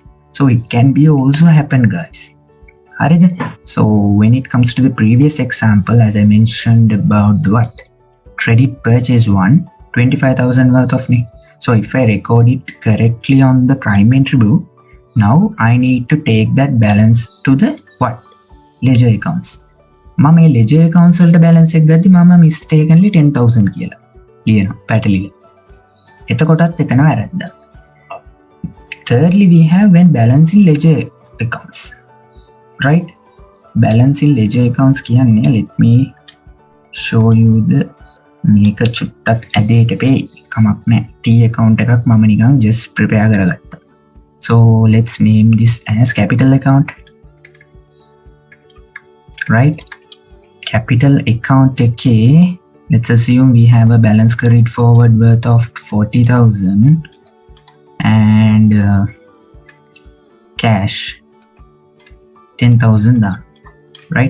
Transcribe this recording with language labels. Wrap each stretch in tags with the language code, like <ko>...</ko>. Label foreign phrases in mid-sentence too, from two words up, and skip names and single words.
<en>So it can be also happen, guys. So when it comes to the previous example, as I mentioned about what? Credit purchase 25,000 worth of name. So if I record it correctly on the prime entry book, now I need to take that balance to the what? Ledger accounts.</en> <si>මම මේ</si> <en>ledger accounts</en> <si>වලට balance එක ගද්දි මම mistakenly 10,000 කියලා ලියනවා පැටලිලා. එතකොටත් එතන වැරද්දා.</si> <en>Thirdly, we have when balancing ledger accounts, right? Balancing ledger accounts කියන්නේ, let me show you the</en> <si>මේක චුට්ටක් ඇදේට පෙයි කමක් නැහැ. T account එකක් මම නිකන්</si> <en>just prepare</en> <si>කරගත්තා.</si> <en>So let's name this as capital account, right? Capital account එකේ let's assume we have a balance carried forward worth of 40,000 and cash 10,000 down, right?</en>